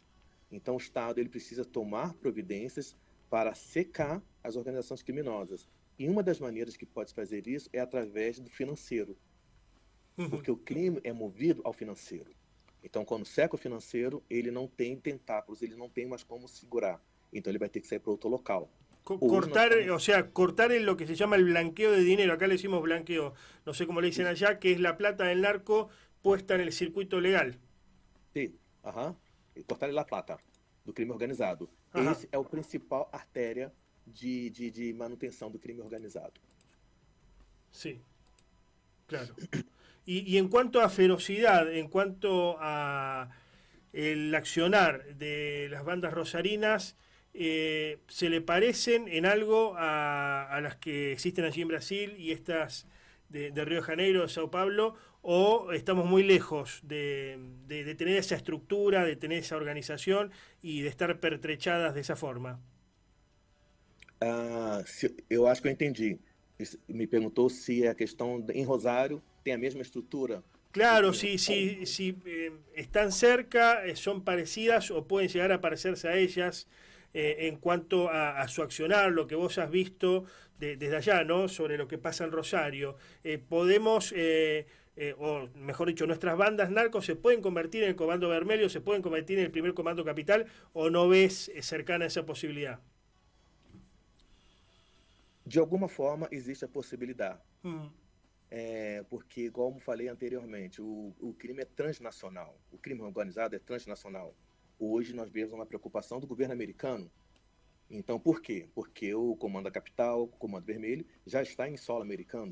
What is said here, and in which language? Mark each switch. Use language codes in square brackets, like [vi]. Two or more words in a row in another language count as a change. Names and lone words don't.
[pt] Então o Estado ele precisa tomar providências para secar as organizações criminosas. E uma das maneiras que pode fazer isso é através do financeiro, porque o crime é movido ao financeiro. Então, quando seca o financeiro, ele não tem tentáculos, ele não tem mais como segurar. Então, ele vai ter que sair para outro local. Hoje nós [es] Cortar, [pt] estamos. [es] o sea, cortar en lo que se llama el blanqueo de dinero, acá le decimos blanqueo, no sé cómo le dicen [pt] Isso, [es] allá, que es la plata del narco puesta en el circuito legal. [pt] sim, aham, [es] cortar la plata, [pt] do crime organizado. [es] Ajá, [pt] Esse é o principal artéria de manutenção do crime organizado. [es] sí, claro. Y en cuanto a ferocidad, en cuanto a el accionar de las bandas rosarinas, ¿se le parecen en algo a las que existen allí en Brasil y estas de Río de Janeiro, de Sao Paulo? ¿O estamos muy lejos de tener esa estructura, de tener esa organización y de estar pertrechadas de esa forma? [pt] Eu acho que eu entendi. Me perguntou se a questão em Rosário tem a mesma estrutura do [es] Claro, [pt] crime [es] si están cerca, son parecidas o pueden llegar a parecerse a ellas en cuanto a su accionar, lo que vos has visto desde allá, ¿no? Sobre lo que pasa en Rosario. Podemos, o mejor dicho, nuestras bandas narcos se pueden convertir en el Comando Vermelho, se pueden convertir en el primer Comando Capital, o no ves cercana esa posibilidad. [pt] de alguma forma existe a possibilidade. Mm, Porque, como falei anteriormente, o crime é transnacional. O crime organizado é transnacional. Hoje nós vemos uma preocupação do governo americano. Então, por quê? Porque o Comando da Capital, o Comando Vermelho, já está em solo americano.